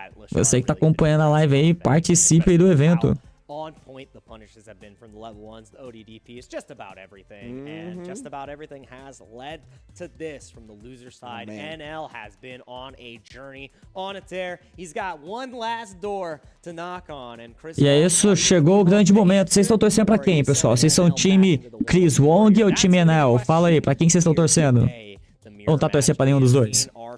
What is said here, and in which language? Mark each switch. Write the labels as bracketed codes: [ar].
[pt] Você que tá acompanhando a live aí, participe aí do evento. [en] On point the punishes have been from the level 1s, the ODDPs, just about everything. And just about everything has led to this from the loser side. NL has been on a journey, on a tear. He's got one last door to knock on. And Chris [pt] e é isso, chegou o grande momento. Vocês estão torcendo pra quem, pessoal? Vocês são time Chris Wong ou time NL? Fala aí, pra quem vocês estão torcendo? Ou não tá torcendo pra nenhum dos dois?